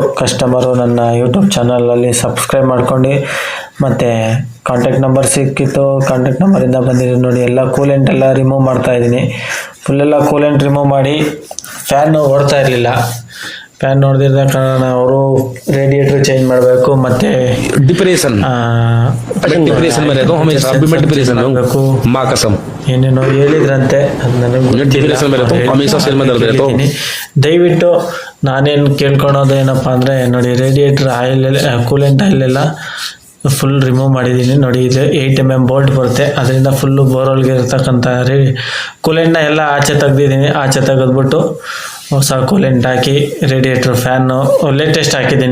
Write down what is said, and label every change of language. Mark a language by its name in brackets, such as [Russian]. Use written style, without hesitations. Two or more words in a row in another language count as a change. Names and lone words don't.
[Kannada] ಕಸ್ಟಮರು ನನ್ನ ಯೂಟ್ಯೂಬ್ ಚಾನಲಲ್ಲಿ ಸಬ್ಸ್ಕ್ರೈಬ್ ಮಾಡ್ಕೊಂಡು ಮತ್ತು [English] contact number [Kannada] ಸಿಕ್ಕಿತ್ತು. ಕಾಂಟ್ಯಾಕ್ಟ್ ನಂಬರಿಂದ ಬಂದಿದ್ದು ನೋಡಿ. ಎಲ್ಲ ಕೂಲೆಂಟ್ ಎಲ್ಲ ರಿಮೂವ್ ಮಾಡ್ತಾಯಿದ್ದೀನಿ. ಫುಲ್ಲೆಲ್ಲ [English] coolant remove [Kannada] ಮಾಡಿ ಫ್ಯಾನು ಓಡ್ತಾ ಇರಲಿಲ್ಲ. ಫ್ಯಾನ್ ನೋಡ್ದಿದ್ದ ಕಾರಣ ಅವರು [English] radiator change [Kannada] ಮಾಡಬೇಕು ಮತ್ತು [Hindi] डिप्रेशन में रहता हूँ हमेशा अभी मैं डिप्रेशन में हूँ माँ कसम [Kannada] ಏನೇನೋ ಹೇಳಿದ್ರಂತೆ, ಅದು ನನಗೆ [Hindi] डिप्रेशन में रहता हूँ हमेशा सिर में दर्द रहता हूँ. [Kannada] ದಯವಿಟ್ಟು ನಾನೇನು ಕೇಳ್ಕೊಳೋದು ಏನಪ್ಪ ಅಂದರೆ ನೋಡಿ, [English] radiator oil coolant oil [Kannada] ಎಲ್ಲ [English] full remove [Kannada] ಮಾಡಿದ್ದೀನಿ ನೋಡಿ. ಇದು 8 mm ಬೋಲ್ಟ್ ಬರುತ್ತೆ, ಅದರಿಂದ ಫುಲ್ಲು ಬೋರ್ವೆಲ್ಗೆ ಇರ್ತಕ್ಕಂಥ ಕೂಲೆಂಟ್ನ ಎಲ್ಲ ಆಚೆ ತೆಗ್ದಿದ್ದೀನಿ. ಆಚೆ ತೆಗೆದ್ಬಿಟ್ಟು ಹೊಸ ಕೂಲೆಂಟ್ ಹಾಕಿ [English] radiator fan latest [Kannada] ಹಾಕಿದ್ದೀನಿ.